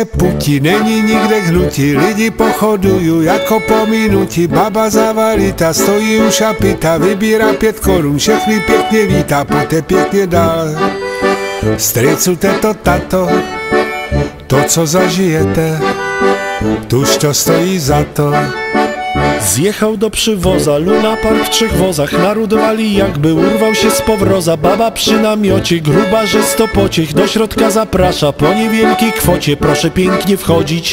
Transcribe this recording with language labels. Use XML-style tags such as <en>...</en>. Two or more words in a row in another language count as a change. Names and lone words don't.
<cs>puti není nikde hnutí, lidi pochodují jako po minuti. Baba zavalita stojí u šapita, vybírá 5 korun, všechny pěkně vítá, pojďte pěkně dál. Stricu, teto, tato, to, co zažijete, tuž to stojí za to.</cs> <pl>Zjechał do przywoza, Luna Park w 3 wozach. Naród wali jakby urwał się z powroza. Baba przy namiocie, gruba, że 100 pociech. Do środka zaprasza, po niewielkiej kwocie proszę pięknie wchodzić.</pl>